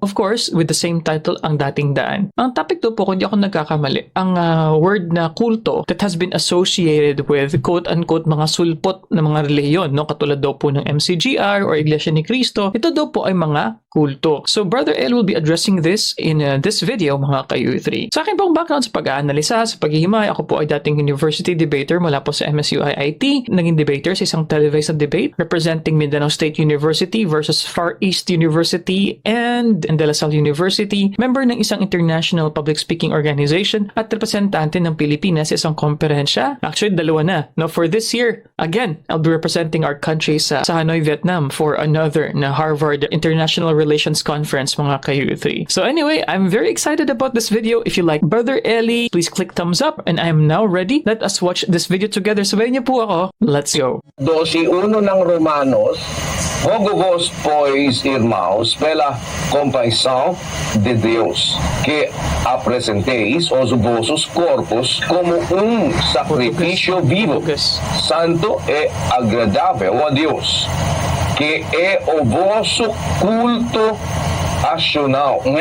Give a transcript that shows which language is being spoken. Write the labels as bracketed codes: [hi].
[en] Of course, with the same title, Ang Dating Daan. [tl] Ang topic to po, kung di ako nagkakamali, ang word na kulto [en] that has been associated with quote-unquote [tl] mga sulpot na mga reliyon, no? Katulad daw po ng MCGR or Iglesia ni Cristo. Ito daw po ay mga kulto. [en] So Brother Eli will be addressing this in this video mga ka-U3. [tl] Sa akin pong background sa pag-aanalisa, sa paghihimay, ako po ay dating university debater mula po sa MSU-IIT. Naging debater sa isang televised debate representing Mindanao State University versus Far East University and De La Salle University, member ng isang international public speaking organization at representante ng Pilipinas sa isang komperensya. Actually, dalawa na. [en] Now, for this year, again, I'll be representing our country sa Hanoi, Vietnam for another na Harvard International Relations Conference, mga ka-U3. So anyway, I'm very excited about this video. If you like Brother Eli, please click thumbs up and I am now ready. Let us watch this video together. [tl] Sabayin niyo po ako. [en] Let's go. [pt] 12:1 ng Romanos, Hogos pois irmãos pela compaixão de Deus, que apresenteis os vossos corpos como sacrifício vivo, santo e agradável a Deus, que é o vosso culto racional.